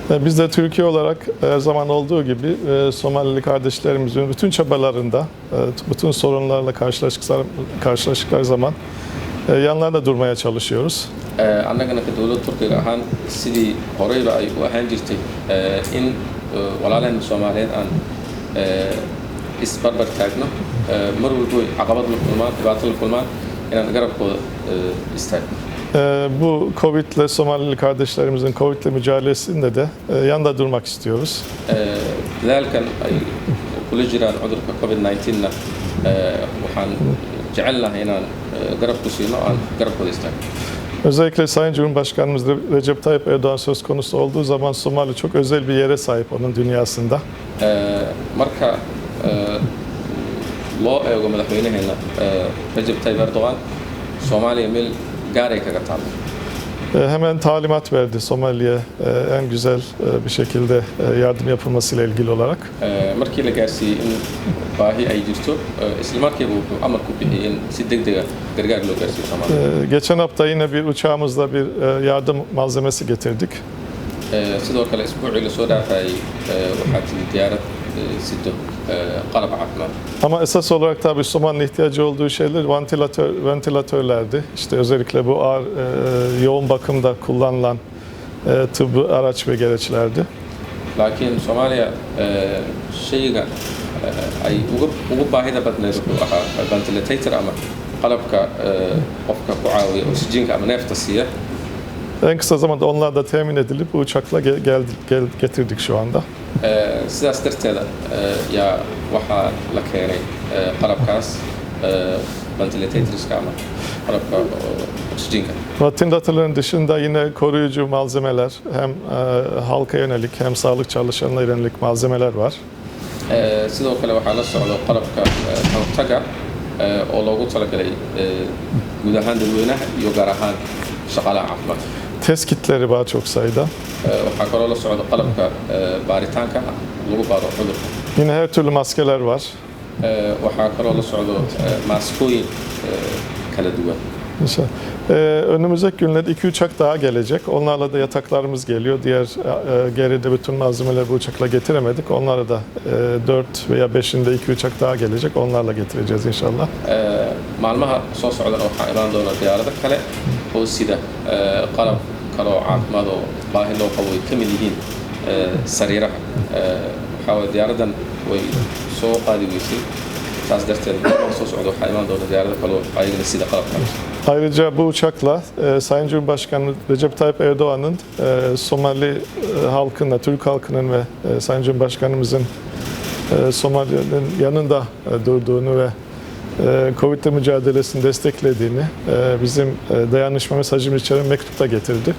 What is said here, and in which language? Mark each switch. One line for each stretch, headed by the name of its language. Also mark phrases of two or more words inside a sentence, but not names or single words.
Turkish: Biz de Türkiye olarak her zaman olduğu gibi Somalili kardeşlerimizin bütün çabalarında, bütün sorunlarla karşılaştıkları zaman yanlarında durmaya çalışıyoruz.
Somali: annagana ka dowlad Turkiga ahaan sidii horeyba ay u ahaan jirtay in walaalaheenna Soomaaliyeed aan isbarbar taagno mar walba way caqabad la kulmaan dhibaato la kulmaan inaan garabkooda istaagno.
Turkish: Bu Covid'le Somalili kardeşlerimizin Covid'le mücadelesinde de yanında durmak istiyoruz.
Somali: Dadaalkan ay kula jiraan cudurka COVID-19na waxaan jecelnahay inaan garab ku siino aan garabkooda istaagno.
Turkish: Özellikle Sayın Cumhurbaşkanımız Recep Tayyip Erdoğan söz konusu olduğu zaman Somali çok özel bir yere sahip onun dünyasında.
Somali: Marka loo eego madaxweynaheena Recep Tayyip Erdoğan Soomaaliya meel gaar ay kaga taalo.
Turkish: Hemen talimat verdi Somali'ye en güzel bir şekilde yardım yapılmasıyla ilgili olarak.
Somali: Markii la gaarsiiyey in baahi ay jirto isla markiiba wuxuu amar ku bixiyey in si degdega gargaar loo gaarsiiyo Soomaaliya.
Turkish: Geçen hafta yine bir uçağımızla bir yardım malzemesi getirdik.
Somali: Sidoo kale isbuucii la soo dhaafayay waxaa timi diyaarad sido qalab caafimaad.
Turkish: Ama esas olarak tabii Somali'nin ihtiyacı olduğu şeyler ventilatörlerdi. İşte özellikle bu ağır yoğun bakımda kullanılan tıbbi araç ve gereçlerdi.
Somali: Laakiin Soomaaliya shayga ay ugu baahida badneed wuxuu ahaa ventilator ama qalabka qofka ku caawiya oksijiinka ama neefta siiya.
Turkish: En kısa zamanda onlar da temin edilip bu uçakla getirdik şu anda.
Somali: Sidaas darteeda yaa waxaa la keenay qalabkaas ventilatorska ama qalabka oksijiinka.
Turkish: Ventilatörlerin dışında yine koruyucu malzemeler hem halka yönelik hem sağlık çalışanlarına yönelik malzemeler var.
Somali: Sidoo kale waxaa la socdo qalabka kahortaga oo loogu talagalay guud ahaan dadweynaha iyo gaar ahaan shaqaalaha caafimaadka.
Turkish: Test kitleri var çok sayıda.
Somali: Waxaa kaloo la socdo qalabka baaritaanka lagu baaro cudurka.
Turkish: Yine her türlü maskeler var.
Somali: Waxaa kaloo la socdo maaskooyin kala duwan.
Turkish: İnşallah. Önümüzdeki günlerde 2 uçak daha gelecek. Onlarla da yataklarımız geliyor. Diğer geride bütün malzemeleri bu uçakla getiremedik. Onlara da 4 veya 5'inde 2 uçak daha gelecek. Onlarla getireceğiz inşallah.
Somali: Maalmaha soo socdana waxaa imaan doona diyaarado kale oo sida qalab kaloo caafimaad oo baahi loo qabo ay ka mid yihiin sariiraha. Waxaa waye diyaaradan way soo qaadi weysay. Taas darteed maalmaha soo socda waxaa imaan doona diyaarado kaloo ayagana sida qalabkaas.
Turkish: Ayrıca bu uçakla Sayın Cumhurbaşkanı Recep Tayyip Erdoğan'ın Somali halkına, Türk halkının ve Sayın Cumhurbaşkanımızın Somali'nin yanında durduğunu ve Covid'le mücadelesini desteklediğini bizim dayanışma mesajımız içeren mektupta getirdi.